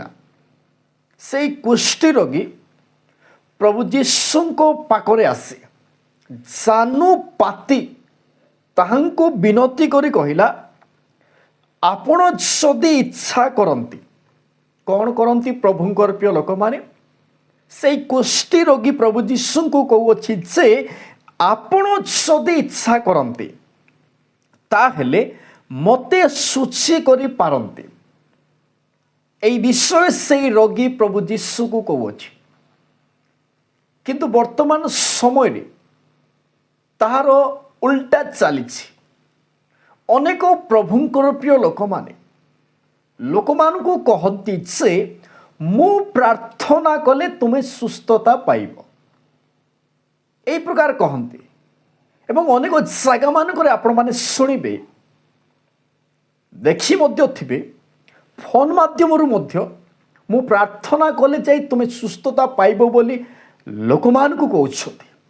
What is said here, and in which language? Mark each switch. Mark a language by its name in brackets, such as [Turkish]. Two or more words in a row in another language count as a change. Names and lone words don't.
[Odia] ସେହି କୁଷ୍ଠୀ ରୋଗୀ ପ୍ରଭୁ ଯୀଶୁଙ୍କ ପାଖରେ ଆସି ଜାନୁ ପାତି ତାହାଙ୍କୁ ବିନତି କରି କହିଲା, ଆପଣ ଯଦି ଇଚ୍ଛା କରନ୍ତି। କ'ଣ କରନ୍ତି ପ୍ରଭୁଙ୍କର ପ୍ରିୟ ଲୋକମାନେ? সেই କୁଷ୍ଠୀ ରୋଗୀ ପ୍ରଭୁ ଯୀଶୁଙ୍କୁ କହୁଅଛି ଯେ ଆପଣ ଯଦି ଇଚ୍ଛା କରନ୍ତି ତାହେଲେ ମୋତେ ଶୁଚି କରିପାରନ୍ତି। ଏଇ ବିଷୟେ ସେଇ ରୋଗୀ ପ୍ରଭୁ ଯୀଶୁଙ୍କୁ କହୁଅଛି। କିନ୍ତୁ ବର୍ତ୍ତମାନ ସମୟରେ ତାହାର ଉଲ୍ଟା ଚାଲିଛି। ଅନେକ ପ୍ରଭୁଙ୍କର ପ୍ରିୟ ଲୋକମାନେ ଲୋକମାନଙ୍କୁ କହନ୍ତି ଯେ ମୁଁ ପ୍ରାର୍ଥନା କଲେ ତୁମେ ସୁସ୍ଥତା ପାଇବ, এই ପ୍ରକାର କହନ୍ତି ଏବଂ ଅନେକ ଜାଗାମାନଙ୍କରେ ଆପଣମାନେ ଶୁଣିବେ, ଦେଖି ମଧ୍ୟ ଥିବେ, ଫୋନ୍ ମାଧ୍ୟମରୁ ମଧ୍ୟ ମୁଁ ପ୍ରାର୍ଥନା କଲେ ଯାଇ ତୁମେ ସୁସ୍ଥତା ପାଇବ ବୋଲି ଲୋକମାନଙ୍କୁ କହୁଛନ୍ତି।